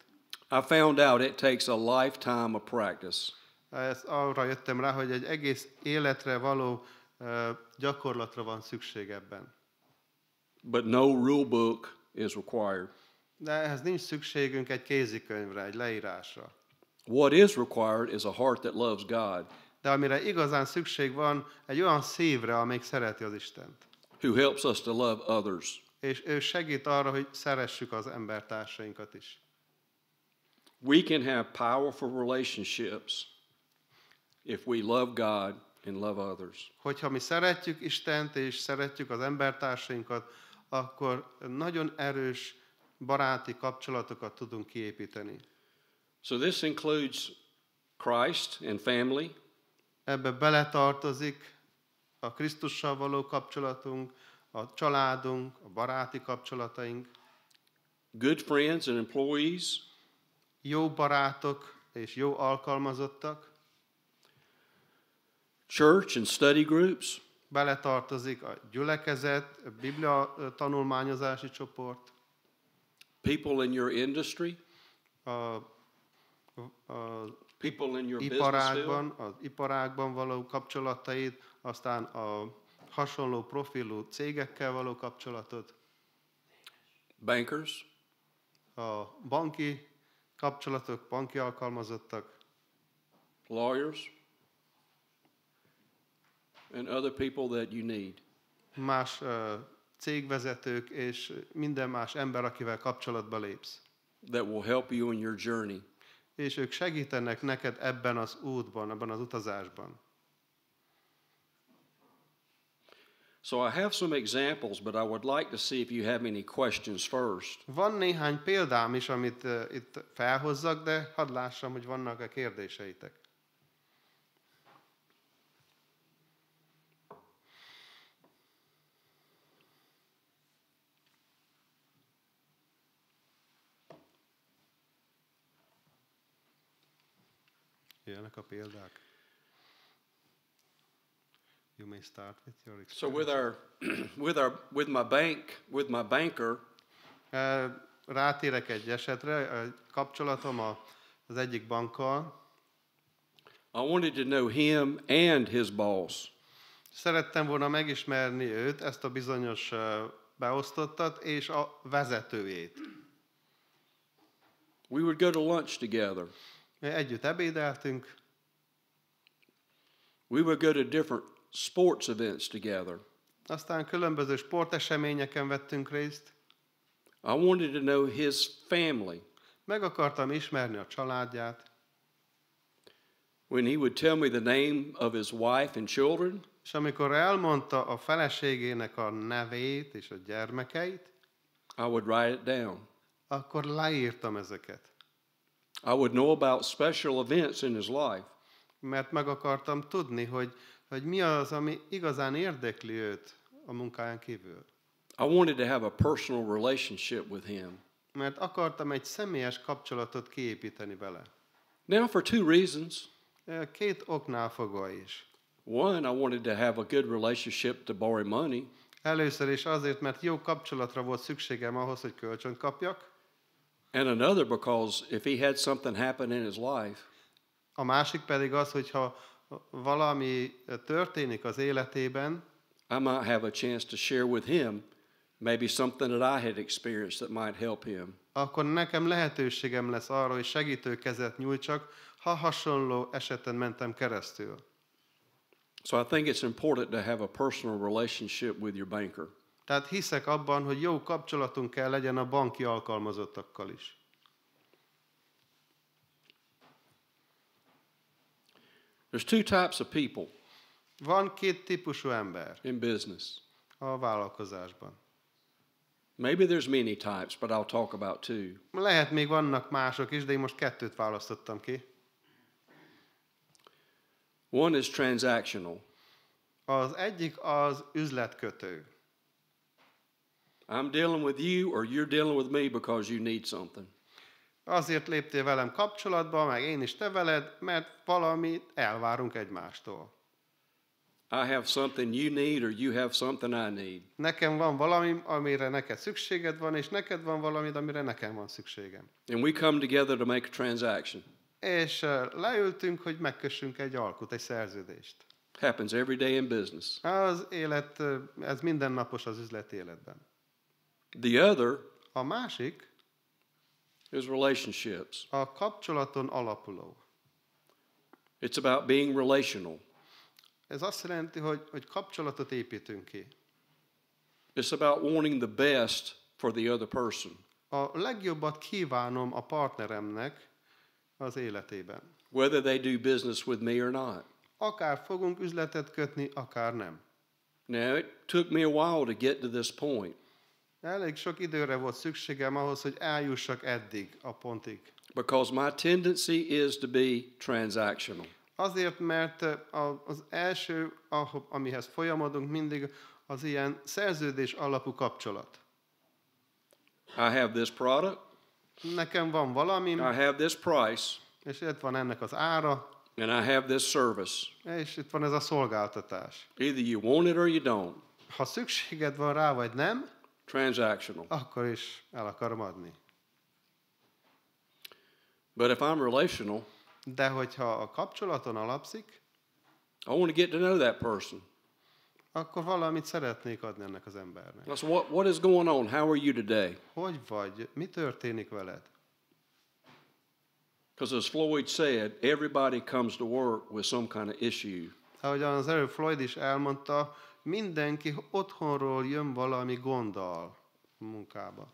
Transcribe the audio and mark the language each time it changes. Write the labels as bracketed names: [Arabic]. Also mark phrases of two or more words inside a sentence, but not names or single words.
[English] I found out it takes a lifetime of practice. [Hungarian] ezt arra jöttem rá, hogy egy egész életre való gyakorlatra van szükség ebben. [English] But no rule book is required. [Hungarian] De ehhez nincs szükségünk egy kézikönyvre, egy leírásra. [English] What is required is a heart that loves God, [Hungarian] De amire igazán szükség van, egy olyan szívre, amelyik szereti az Istent. [English] who helps us to love others. [Hungarian] És ő segít arra, hogy szeressük az embertársainkat is. [English] We can have powerful relationships if we love God and love others. [Hungarian] Hogyha mi szeretjük Istent és szeretjük az embertársainkat, akkor nagyon erős baráti kapcsolatokat tudunk kiépíteni. [English] So this includes Christ and family, [Hungarian] Ebbe beletartozik a Krisztussal való kapcsolatunk, a családunk, a baráti kapcsolataink, [English] good friends and employees, [Hungarian] jó barátok és jó alkalmazottak, [English] church and study groups, [Hungarian] beletartozik a gyülekezet, a Biblia tanulmányozási csoport, [English] people in your industry, [Hungarian] a [English] people in your business [Hungarian] iparágban, [English] field, [Hungarian] az iparágban való kapcsolataid, aztán a hasonló profilú cégekkel való kapcsolatot, [English] bankers, [Hungarian] a banki kapcsolatok, banki alkalmazottak, [English] lawyers, and other people that you need. [Hungarian] más cégvezetők és minden más ember, akivel kapcsolatba lépsz. [English] That will help you in your journey. [Hungarian] És ők segítenek neked ebben az útban, ebben az utazásban. [English] So I have some examples, but I would like to see if you have any questions first. [Hungarian] Van néhány példám is, amit itt felhozzak, de hadd lássam, hogy vannak-e kérdéseitek. Jönnek a példák. [English] You may start with your So experience. with my banker, [Hungarian] Rátérek egy esetre, a kapcsolatom az egyik bankkal. [English] I wanted to know him and his boss. [Hungarian] Szerettem volna megismerni őt, ezt a bizonyos beosztottat, és a vezetőjét. [English] We would go to lunch together. [Hungarian] Együtt ebédeltünk, [English] We would go to different sports events together. [Hungarian] aztán különböző sporteseményeken vettünk részt. [English] I wanted to know his family. [Hungarian] Meg akartam ismerni a családját, [English] When he would tell me the name of his wife and children, [Hungarian] és amikor elmondta a feleségének a nevét és a gyermekeit, [English] I would write it down. [Hungarian] akkor leírtam ezeket. [English] I would know about special events in his life. [Hungarian] Mert meg akartam tudni, hogy mi az, ami igazán érdekli őt a munkáján kívül. [English] I wanted to have a personal relationship with him. [Hungarian] Mert akartam egy személyes kapcsolatot kiépíteni vele. [English] Now, for two reasons. [Hungarian] Két oknál fogva is. [English] One, I wanted to have a good relationship to borrow money. [Hungarian] Először is azért, mert jó kapcsolatra volt szükségem ahhoz, hogy kölcsönt kapjak. [English] And another because if he had something happen in his life, [Hungarian] A másik pedig az, hogyha valami történik az életében, [English] I might have a chance to share with him maybe something that I had experienced that might help him. [Hungarian] akkor nekem lehetőségem lesz arra, hogy segítőkezet nyújtsak, ha hasonló eseten mentem keresztül. [English] So I think it's important to have a personal relationship with your banker. [Hungarian] Tehát hiszek abban, hogy jó kapcsolatunk kell legyen a banki alkalmazottakkal is. [English] There's two types of people [Hungarian] Van két típusú ember [English] in business. [Hungarian] a vállalkozásban. [English] Maybe there's many types, but I'll talk about two. [Hungarian] Lehet még vannak mások is, de én most kettőt választottam ki. [English] One is transactional. [Hungarian] Az egyik az üzletkötő. [English] I'm dealing with you or you're dealing with me because you need something. [Hungarian] Azért léptél velem kapcsolatba, meg én is te veled, mert valamit elvárunk egymástól. [English] I have something you need or you have something I need. [Hungarian] Nekem van valami, amire neked szükséged van, és neked van valami, amire nekem van szükségem. [English] And we come together to make a transaction. [Hungarian] És leültünk, hogy megkössünk egy alkut, egy szerződést. [English] Happens every day in business. [Hungarian] Az élet, ez mindennapos az üzleti életben. [English] The other [Hungarian] A másik [English] is relationships. [Hungarian] a kapcsolaton alapuló. [English] It's about being relational. [Hungarian] Ez azt jelenti, hogy kapcsolatot építünk ki. [English] It's about wanting the best for the other person. [Hungarian] A legjobbat kívánom a partneremnek az életében. [English] Whether they do business with me or not. [Hungarian] akár fogunk üzletet kötni, akár nem. [English] Now, it took me a while to get to this point. [Hungarian] Elég sok időre volt szükségem ahhoz, hogy eljussak eddig a pontig. [English] Because my tendency is to be transactional. [Hungarian] Azért, mert az első, amihez folyamodunk mindig, az ilyen szerződés alapú kapcsolat. [English] I have this product, [Hungarian] Nekem van valami, [English] I have this price, [Hungarian] és itt van ennek az ára, [English] and I have this service. [Hungarian] és itt van ez a szolgáltatás. [English] Either you want it or you don't. [Hungarian] Ha szükséged van rá, vagy nem, [English] Transactional. [Hungarian] akkor is el akarom adni. [English] But if I'm relational, [Hungarian] De hogyha a kapcsolaton alapszik, [English] I want to get to know that person. [Hungarian] akkor valamit szeretnék adni ennek az embernek. [English] So what is going on? How are you today? [Hungarian] Hogy vagy? Mi történik veled? [English] Because as Floyd said, everybody comes to work with some kind of issue. [Hungarian] Ahogyan az előbb Floyd is elmondta, mindenki otthonról jön valami gonddal munkába.